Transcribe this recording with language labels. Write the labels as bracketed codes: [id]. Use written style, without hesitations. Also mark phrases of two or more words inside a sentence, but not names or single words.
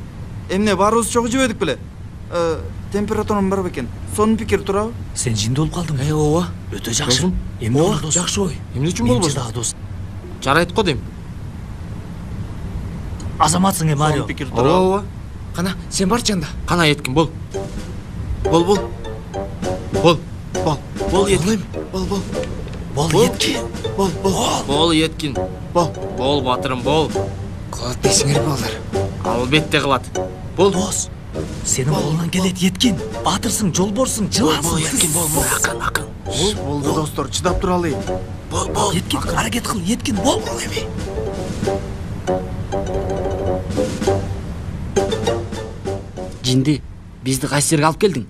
[ky] Эмне баарыбыз чогуу жебедик беле? Температурам бар бекен. Сонун пикир туурабы? Сен жинде болуп калдың. Ооба. Өтө жакшы. Эмне болду, досум? Жакшы ой. Эмне үчүн болбосун? Дагы дос. Жарайт го дейм. Азаматсың, Марио. Ооба. Кана, сен барчы анда. Кана Еткин, бол. Бол. Бол Еткин. Бол Еткин. Бол Еткин. Бол батырым, бол. Кылат дейсиңер балдар. Албетте кылат. Бол дос. Сенин колуңан келет, Еткин. Батырсың, жолборсуң, жылансың. Еткин, бол. Акын. Болду, достор, чыдап тура алайын. Бол. Еткин, аракет кыл, Еткин, бол эми. Жинди, бизди кайсы жерге алып келдиң?